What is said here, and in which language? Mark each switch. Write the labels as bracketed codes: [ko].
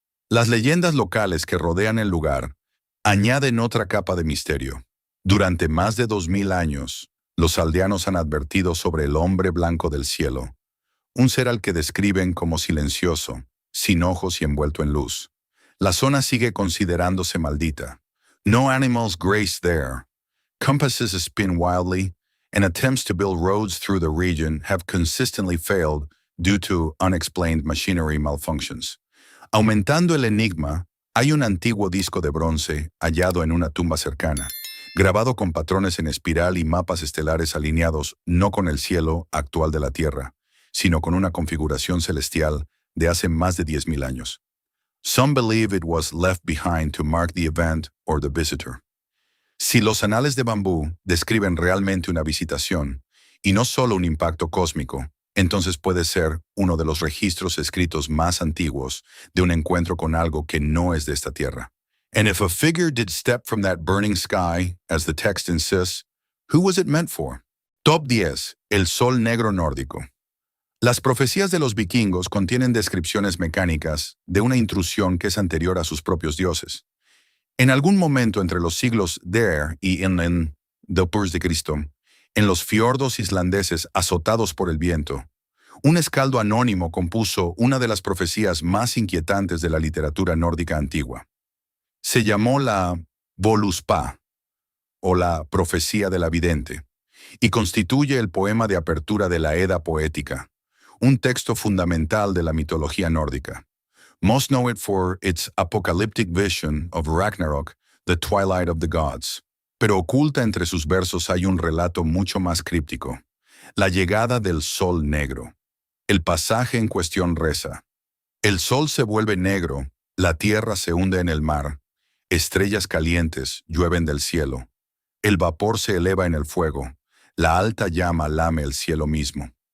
[es] Las leyendas locales que rodean el lugar añaden otra capa de misterio. Durante más de 2000 años, los aldeanos han advertido sobre el hombre blanco del cielo, un ser al que describen como silencioso, sin ojos y envuelto en luz. La zona sigue considerándose maldita. [en] No animals graze there. Compasses spin wildly, and attempts to build roads through the region have consistently failed due to unexplained machinery malfunctions. [es] Aumentando el enigma, hay un antiguo disco de bronce hallado en una tumba cercana, grabado con patrones en espiral y mapas estelares alineados no con el cielo actual de la Tierra, sino con una configuración celestial de hace más de 10.000 años. [en] Some believe it was left behind to mark the event or the visitor. [es] Si los anales de bambú describen realmente una visitación, y no solo un impacto cósmico, entonces puede ser uno de los registros escritos más antiguos de un encuentro con algo que no es de esta tierra. [en] And if a figure did step from that burning sky, as the text insists, who was it meant for? [es] Top 10. El Sol Negro Nórdico. Las profecías de los vikingos contienen descripciones mecánicas de una intrusión que es anterior a sus propios dioses. En algún momento entre los siglos Der y Inlen, después de Cristo, en los fiordos islandeses azotados por el viento, un escaldo anónimo compuso una de las profecías más inquietantes de la literatura nórdica antigua. Se llamó la Voluspa, o la Profecía de la Vidente, y constituye el poema de apertura de la Edda poética, un texto fundamental de la mitología nórdica. [en] Most know it for its apocalyptic vision of Ragnarok, the twilight of the gods. [es] Pero oculta entre sus versos hay un relato mucho más críptico: la llegada del Sol Negro. El pasaje en cuestión reza: el sol se vuelve negro, la tierra se hunde en el mar, estrellas calientes llueven del cielo, el vapor se eleva en el fuego, la alta llama lame el cielo mismo.